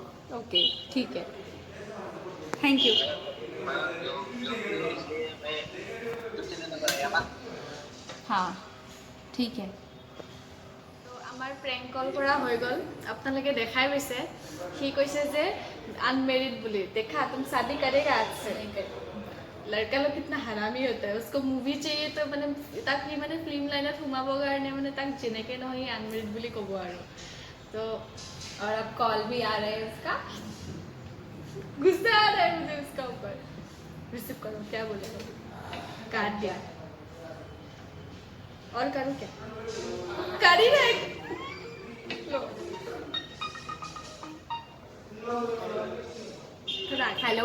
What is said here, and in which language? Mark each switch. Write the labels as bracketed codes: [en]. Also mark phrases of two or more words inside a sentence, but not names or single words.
[hi] ओके ठीक है, [en] thank you. [hi] इसलिए मैं यूट्यूब चैनल बनाया ना। हाँ ठीक है। [as] তো আমাৰ প্ৰেংক কল কৰা হৈ গ'ল, আপোনালোকে দেখাই পাইছে। সি কৈছে যে আনমেৰিড বুলি। [hi] देखा तुम शादी करेगा आज से। लड़का लोग कितना हरामी होता है, उसको मूवी चाहिए तो [as] মানে তাক সি মানে ফিল্ম লাইনত সোমাবৰ কাৰণে মানে তাক যেনেকৈ নহয় আনমেৰিড বুলি ক'ব আৰু। তো [hi] और अब कॉल भी आ रहा है उसका। गुस्सा आ रहा है मुझे उसका ऊपर। रिसीव करो, क्या बोलेगा? काट दिया। और करूँ क्या? कर ही रहे। लो। हेलो।